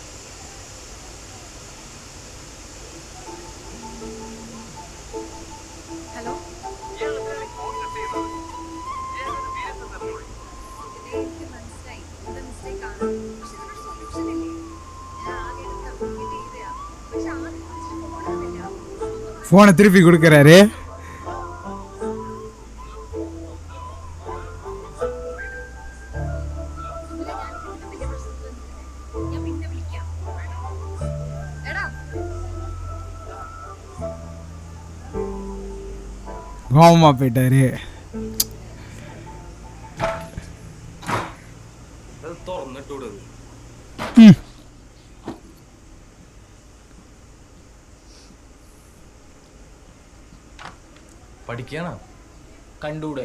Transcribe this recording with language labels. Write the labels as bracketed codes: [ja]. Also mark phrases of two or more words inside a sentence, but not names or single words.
[ml] ഹലോ, എനിക്ക് മനസ്സിലായി ഇത് മിസ്റ്റേക്ക് ആണ്. പക്ഷെ ഇതിനൊരു സൊല്യൂഷൻ ഇല്ലേ? ഞാൻ ആകെ കമ്മ്യൂണിക്കേറ്റ് ചെയ്തയാ. പക്ഷെ ആദ്യം ഫോണില്ല. [ta] ஃபோனை திருப்பி கொடுக்குறாரு. [ml] ഞാൻ പിന്നെ വിളിക്കാം. എടാ [ta] கோவமா போயிட்டாரு. [ml] അത് തുറന്നിട്ടൂടെ. പഠിക്കാനാ? കണ്ടൂടെ?